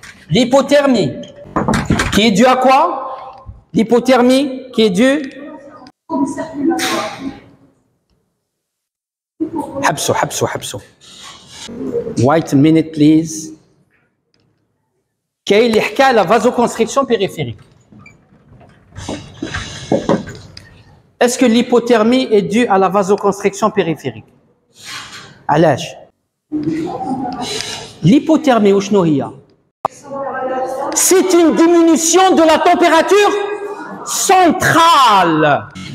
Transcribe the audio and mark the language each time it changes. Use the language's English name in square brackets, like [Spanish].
[French] L'hypothermie, qui est due à quoi? L'hypothermie, qui est due [Arabic] حبسوا [English] wait a minute please. [Arabic] كاين اللي حكى على [French] vasoconstriction périphérique. Est-ce que l'hypothermie est due à la vasoconstriction périphérique? [Arabic] علاش؟ [French] L'hypothermie [Arabic] وشنو هي؟ [French] C'est une diminution de la température centrale.